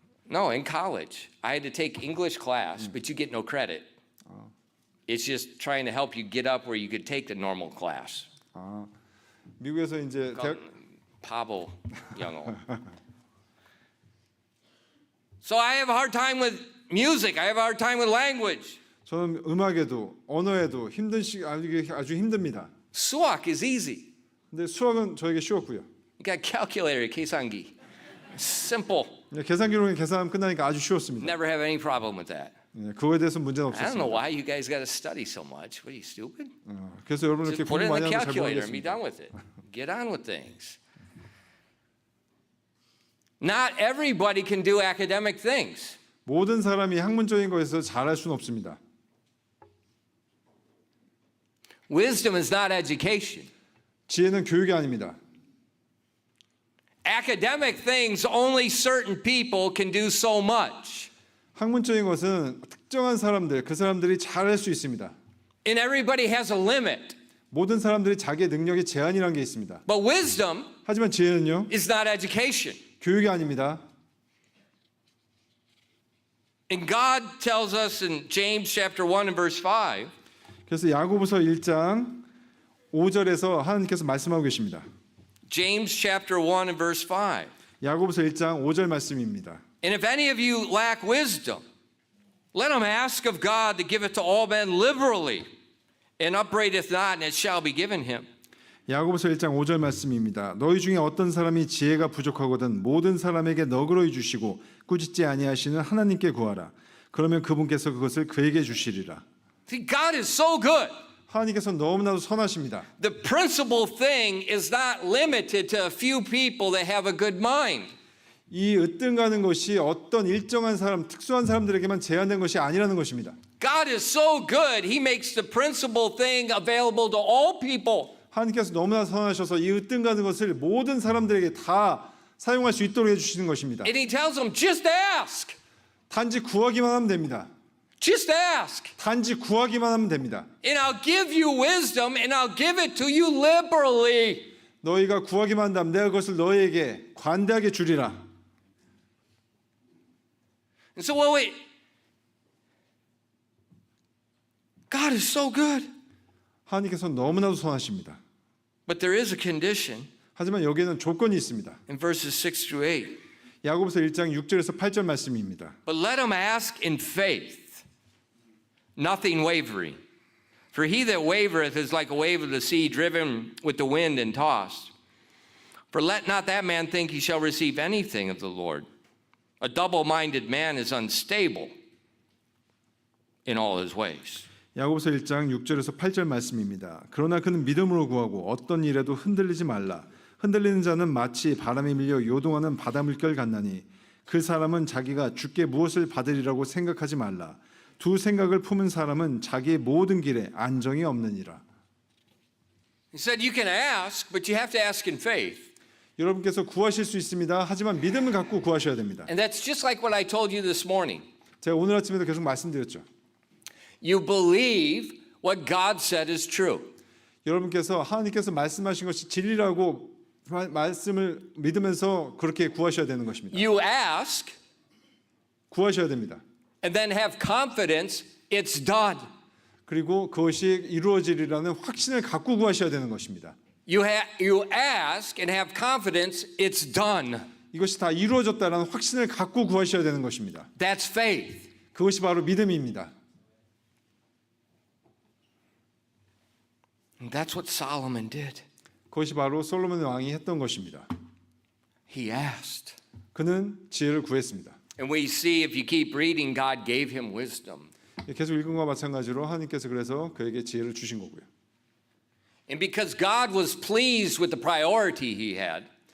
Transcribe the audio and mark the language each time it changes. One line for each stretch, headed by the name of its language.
English: No, in college, I had to take English class, but you get no credit. It's just trying to help you get up where you could take the normal class.
Korean: 아, 미국에서 이제 대학 Pablo 영어.
English: So I have a hard time with music. I have a hard time with language.
Korean: 저는 음악에도 언어에도 힘든 아주 힘듭니다. 수학
English: is easy.
Korean: 근데 수학은 저에게 쉬웠고요.
English: You got calculator, 계산기. Simple.
Korean: 계산기로는 계산하면 끝나니까 아주 쉬웠습니다.
English: Never have any problem with that.
Korean: 그거에 대해서 문제는
English: I don't know
Korean: 없었습니다.
English: why you guys got to study so much. What are you, stupid?
Korean: 그래서 여러분 이렇게
English: Just put
Korean: 공부
English: it in
Korean: 많이
English: the
Korean: 하면 잘
English: calculator and be
Korean: 모르겠습니다.
English: done with it. Get on with things. Not everybody can do academic things.
Korean: 모든 사람이 학문적인 것에서 잘할 수는 없습니다.
English: Wisdom is not education.
Korean: 지혜는 교육이 아닙니다.
English: academic things, only certain people can do so much.
Korean: 학문적인 것은 특정한 사람들, 그 사람들이 잘할 수 있습니다.
English: And everybody has a limit.
Korean: 모든 사람들이 자기의 능력에 제한이라는 게 있습니다.
English: But wisdom
Korean: 하지만 지혜는요,
English: is not education.
Korean: 교육이 아닙니다.
English: And God tells us in James chapter 1 and verse 5,
Korean: 그래서 야고보서 1장 5절에서 하나님께서 말씀하고 계십니다.
English: James chapter 1 and verse 5.
Korean: 야고보서 1장 5절 말씀입니다.
English: And if any of you lack wisdom, let him ask of God to give it to all men liberally, and upbraideth not, and it shall be given him.
Korean: 야고보서 1장 5절 말씀입니다. 너희 중에 어떤 사람이 지혜가 부족하거든 모든 사람에게 너그러이 주시고 꾸짖지 아니하시는 하나님께 구하라. 그러면 그분께서 그것을 그에게 주시리라.
English: See, God is so good.
Korean: 하나님께서 너무나도 선하십니다.
English: The principal thing is not limited to a few people that have a good mind.
Korean: 이 으뜸가는 것이 어떤 일정한 사람, 특수한 사람들에게만 제한된 것이 아니라는 것입니다.
English: God is so good, He makes the principal thing available to all people.
Korean: 하나님께서 너무나 선하셔서 이 으뜸가는 것을 모든 사람들에게 다 사용할 수 있도록 해주시는 것입니다.
English: And He tells them, just ask.
Korean: 단지 구하기만 하면 됩니다.
English: Just ask.
Korean: 단지 구하기만 하면 됩니다.
English: And I'll give you wisdom and I'll give it to you liberally.
Korean: 너희가 구하기만 한다면 내가 그것을 너희에게 관대하게 주리라.
English: And so, wait. God is so good.
Korean: 하나님께서 너무나도 선하십니다.
English: But there is a condition
Korean: 하지만 여기에는 조건이 있습니다.
English: in verses 6 through 8.
Korean: 야고보서 1장 6절에서 8절 말씀입니다.
English: But let him ask in faith, nothing wavering. For he that wavereth is like a wave of the sea driven with the wind and tossed. For let not that man think he shall receive anything of the Lord. A double-minded man is unstable in all his ways.
Korean: 야고보서 1장 6절에서 8절 말씀입니다. 그러나 그는 믿음으로 구하고 어떤 일에도 흔들리지 말라. 흔들리는 자는 마치 바람에 밀려 요동하는 바다 물결 같나니 그 사람은 자기가 주께 무엇을 받으리라고 생각하지 말라. 두 생각을 품은 사람은 자기의 모든 길에 안정이 없느니라.
English: He said you can ask, but you have to ask in faith.
Korean: 여러분께서 구하실 수 있습니다. 하지만 믿음을 갖고 구하셔야 됩니다.
English: And that's just like what I told you this morning.
Korean: 제가 오늘 아침에도 계속 말씀드렸죠.
English: You believe what God said is true.
Korean: 여러분께서 하나님께서 말씀하신 것이 진리라고 말씀을 믿으면서 그렇게 구하셔야 되는 것입니다.
English: You ask
Korean: 구하셔야 됩니다.
English: and then have confidence it's done.
Korean: 그리고 그것이 이루어지리라는 확신을 갖고 구하셔야 되는 것입니다.
English: You ask and have confidence it's done.
Korean: 이것이 다 이루어졌다라는 확신을 갖고 구하셔야 되는 것입니다.
English: That's faith.
Korean: 그것이 바로 믿음입니다.
English: And that's what Solomon did.
Korean: 그것이 바로 솔로몬 왕이 했던 것입니다.
English: He asked.
Korean: 그는 지혜를 구했습니다.
English: And we see if you keep reading, God gave him wisdom.
Korean: 계속 읽은 것과 마찬가지로 하나님께서 그래서 그에게 지혜를 주신 거고요.
English: And because God was pleased with the priority he had,